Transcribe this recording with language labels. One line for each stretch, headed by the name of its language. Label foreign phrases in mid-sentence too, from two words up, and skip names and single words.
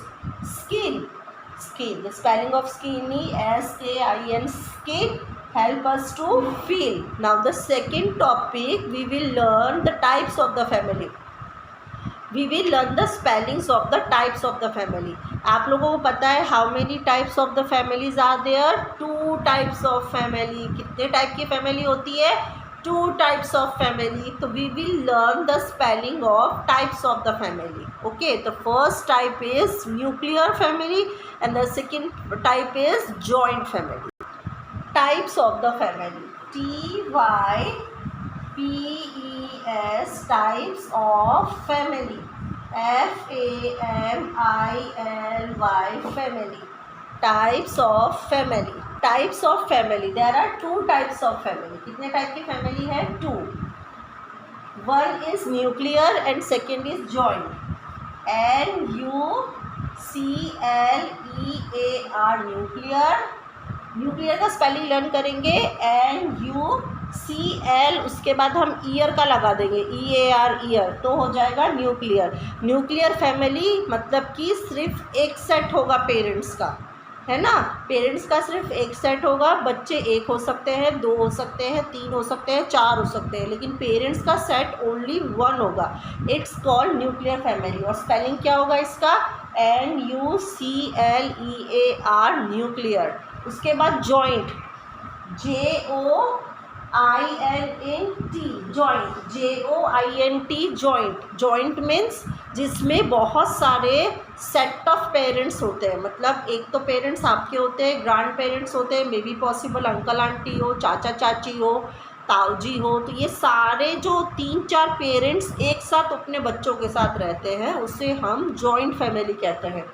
English: Skin, skin. The spelling of skin is S-K-I-N, skin. Help us to feel. Now the second topic, we will learn the types of the family. We will learn the spellings of the types of the family.
Hindi: आप लोगों को पता है
English: how many types of the families are there? 2 types of family.
Hindi: कितने टाइप की फैमिली होती है?
English: 2 types of family. तो we will learn the spelling of types of the family. Okay, the first type is nuclear family and the second type is joint family. Types of the family. T-Y-P-E-S, types of family. F-A-M-I-L-Y, family. Types of family. Types of family. There are 2 types of family.
Hindi: कितने टाइप की फैमिली है? 2.
English: One is nuclear and second is joint. N-U-C-L-E-A-R, nuclear.
Hindi: न्यूक्लियर का स्पेलिंग लर्न करेंगे. N-U-C-L, उसके बाद हम ईयर का लगा देंगे, E-A-R, ईयर, तो हो जाएगा न्यूक्लियर.
English: nuclear family
Hindi: मतलब कि सिर्फ एक सेट होगा पेरेंट्स का, है ना. पेरेंट्स का सिर्फ एक सेट होगा. बच्चे 1 हो सकते हैं, 2 हो सकते हैं, 3 हो सकते हैं, 4 हो सकते हैं, लेकिन पेरेंट्स का
English: set only
Hindi: 1 होगा.
English: it's called nuclear family.
Hindi: और स्पेलिंग क्या होगा इसका?
English: N-U-C-L-E-A-R, न्यूक्लियर.
Hindi: उसके बाद जॉइंट,
English: J-O-I-N-T, जॉइंट. J-O-I-N-T, जॉइंट. joint means
Hindi: जिसमें बहुत सारे
English: set of parents
Hindi: होते हैं. मतलब एक तो पेरेंट्स आपके होते हैं,
English: grand parents
Hindi: होते हैं,
English: may be possible uncle aunty
Hindi: हो, चाचा चाची हो, ताऊ जी हो, तो ये सारे जो 3-4 पेरेंट्स एक साथ अपने बच्चों के साथ रहते हैं उसे हम
English: joint family
Hindi: कहते हैं।